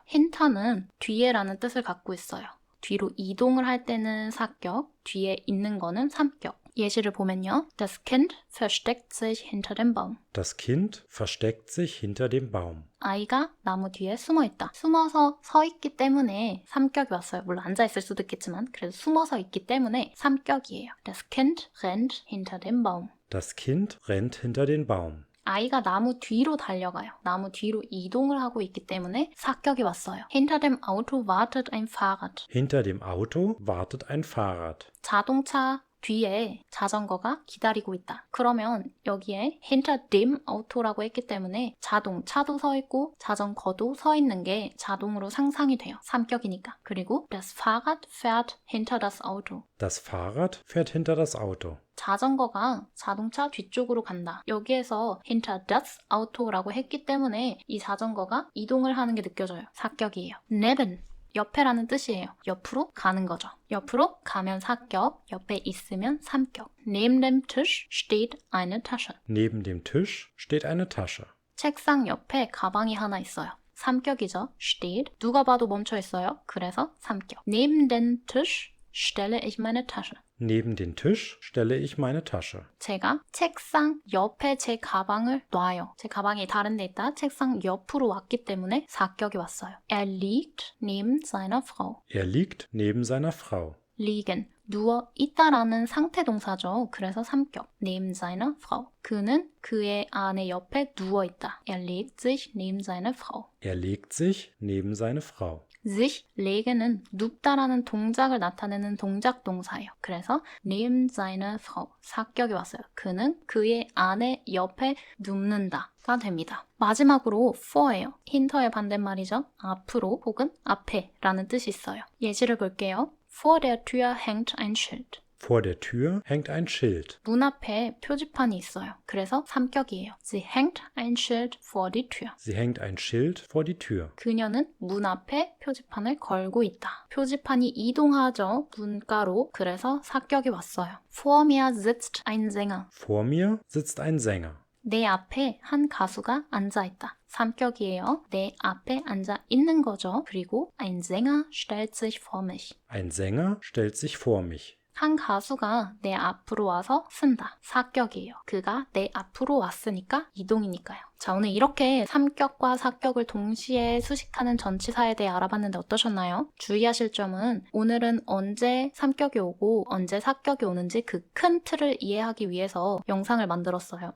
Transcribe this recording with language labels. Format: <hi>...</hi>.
<ko>힌터는 뒤에라는 뜻을 갖고 있어요. 뒤로 이동을 할 때는 사격, 뒤에 있는 거는 삼격. 예시를 보면요.</ko> <de>Das Kind versteckt sich hinter dem Baum. Das Kind versteckt sich hinter dem Baum.</de> <ko>아이가 나무 뒤에 숨어 있다. 숨어서 서 있기 때문에 삼격이 왔어요. 물론 앉아 있을 수도 있겠지만 그래도 숨어서 있기 때문에 삼격이에요.</ko> <de>Das Kind rennt hinter dem Baum. Das Kind rennt hinter den Baum.</de> <ko>아이가 나무 뒤로 달려가요. 나무 뒤로 이동을 하고 있기 때문에 사격이 왔어요.</ko> <de>Hinter dem Auto wartet ein Fahrrad. Hinter dem Auto wartet ein Fahrrad.</de> <ko>자동차 뒤에 자전거가 기다리고 있다. 그러면 여기에</ko> <de>hinter dem Auto</de> <ko>라고 했기 때문에 자동차도 서 있고 자전거도 서 있는 게 자동으로 상상이 돼요. 삼격이니까. 그리고</ko> <de>das Fahrrad fährt hinter das Auto. Das Fahrrad fährt hinter das Auto.</de> <ko>자전거가 자동차 뒤쪽으로 간다. 여기에서</ko> <de>hinter das Auto</de> <ko>라고 했기 때문에 이 자전거가 이동을 하는 게 느껴져요. 사격이에요. neben 옆에라는 뜻이에요. 옆으로 가는 거죠. 옆으로 가면 사격, 옆에 있으면 삼격.</ko> <de>Neben dem Tisch steht eine Tasche. Neben dem Tisch steht eine Tasche.</de> <ko>책상 옆에 가방이 하나 있어요. 삼격이죠. steht. 누가 봐도 멈춰 있어요. 그래서 삼격.</ko> <de>Neben den Tisch stelle ich meine Tasche. Neben den Tisch stelle ich meine Tasche.</de> <ko>제가 책상 옆에 제 가방을 놔요. 제 가방이 다른 데 있다. 책상 옆으로 왔기 때문에 사격이 왔어요.</ko> <de>Er liegt neben seiner Frau. Er liegt neben seiner Frau.</de> <ko>liegen, 누워 있다라는 상태 동사죠. 그래서 삼격.</ko> <de>neben seiner Frau.</de> <ko>그는 그의 아내 옆에 누워 있다.</ko> <de>Er legt sich neben seine Frau. Er legt sich neben seine Frau.</de> <ko>sich lege는 눕다라는 동작을 나타내는 동작 동사예요. 그래서</ko> <de>neben seine Frau</de> <ko>사격이 왔어요. 그는 그의 아내 옆에 눕는다가 됩니다. 마지막으로 for예요. 힌터의 반대말이죠. 앞으로 혹은 앞에라는 뜻이 있어요. 예시를 볼게요.</ko> <de>Vor der Tür hängt ein Schild. Vor der Tür hängt ein Schild.</de> <ko>문 앞에 표지판이 있어요. 그래서 삼격이에요.</ko> <de>Sie hängt ein Schild vor die Tür. Sie hängt ein Schild vor die Tür.</de> <ko>그녀는 문 앞에 표지판을 걸고 있다. 표지판이 이동하죠. 문가로. 그래서 사격이 왔어요.</ko> <de>Vor mir sitzt ein Sänger. Vor mir sitzt ein Sänger.</de> <ko>내 앞에 한 가수가 앉아있다. 삼격이에요. 내 앞에 앉아 있는 거죠. 그리고</ko> <de>ein Sänger stellt sich vor mich. Ein Sänger stellt sich vor mich.</de> <ko>한 가수가 내 앞으로 와서 쓴다. 사격이에요. 그가 내 앞으로 왔으니까 이동이니까요. 자, 오늘 이렇게 삼격과 사격을 동시에 수식하는 전치사에 대해 알아봤는데 어떠셨나요? 주의하실 점은 오늘은 언제 삼격이 오고 언제 사격이 오는지 그 큰 틀을 이해하기 위해서 영상을 만들었어요.</ko>